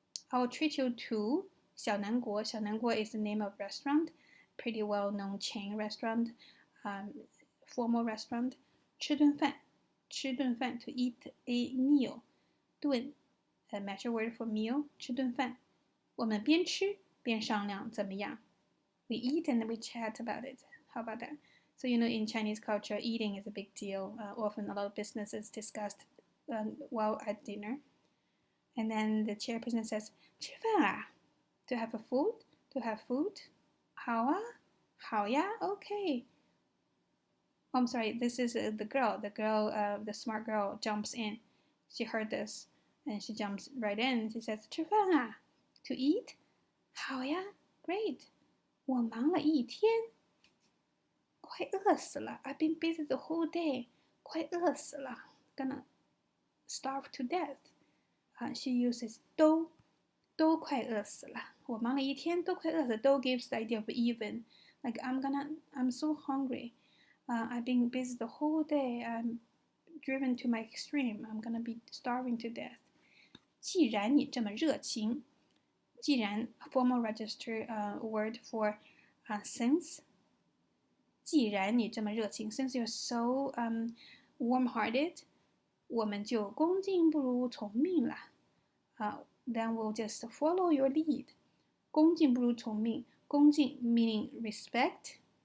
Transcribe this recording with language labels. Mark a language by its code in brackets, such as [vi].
[en] I'll treat you to 小南国。 小南国 is the name of restaurant, pretty well-known chain restaurant, formal restaurant. [zh] 吃顿饭，吃顿饭 [en] to eat a meal. 顿 a measure word for meal. [zh] 吃顿饭。我们边吃边商量怎么样？ [en] We eat and we chat about it. How about that? So in Chinese culture, eating is a big deal. Often a lot of business is discussed while at dinner. And then the chairperson says, [zh] 吃饭啊 [en] to have a food, to have food. [zh] 好啊，好呀 [en] okay. I'm sorry, this is the girl. The smart girl jumps in. She heard this and she jumps right in. She says, [zh] 吃饭啊 [en] to eat. [zh] 好呀 [en] great. [zh] 我忙了一天，快饿死了。 [en] I've been busy the whole day， [zh] 快饿死了 [en] ，gonna starve to death。 she uses [zh] 都快饿死了。我忙了一天，都快饿死了。 [en] 都 gives the idea of even, like I'm so hungry. I've been busy the whole day. I'm driven to my extreme. I'm gonna be starving to death. [zh] 既然你这么热情。 [en] 既然 formal register word for since [zh] 既然你这么热情 [en] since you're so warm-hearted [zh] 我们就恭敬不如从命了 [en] then we'll just follow your lead [zh] 恭敬不如从命恭敬 [en] meaning respect